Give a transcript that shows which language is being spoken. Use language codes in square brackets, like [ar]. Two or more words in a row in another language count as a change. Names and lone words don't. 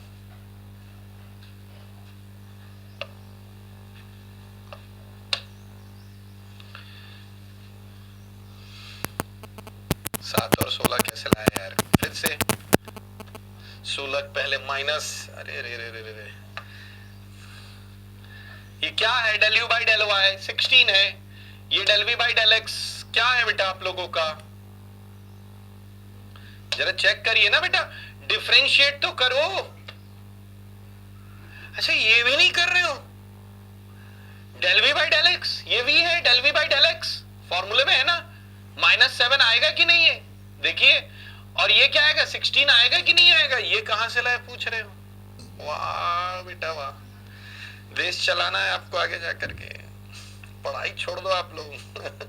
[hi] सात और 16 कैसे लाया यार? फिर से 16 पहले माइनस. अरे रे रे रे रे, ये क्या है? [en] del u by del y [hi] 16 है. ये [en] del v by del x [hi] क्या है बेटा आप लोगों का? जरा चेक करिए ना बेटा, डिफरेंशिएट तो करो. अच्छा ये भी नहीं कर रहे हो? [en] del v by del x, [hi] ये v है [en] del v by del x, [hi] फॉर्मूले में है ना. -7 आएगा कि नहीं है? देखिए, और ये क्या आएगा? 16 आएगा कि नहीं आएगा? ये कहां से लाए पूछ रहे हो? वाह बेटा वाह, देश चलाना है आपको आगे जाकर के. पढ़ाई छोड़ दो आप लोग.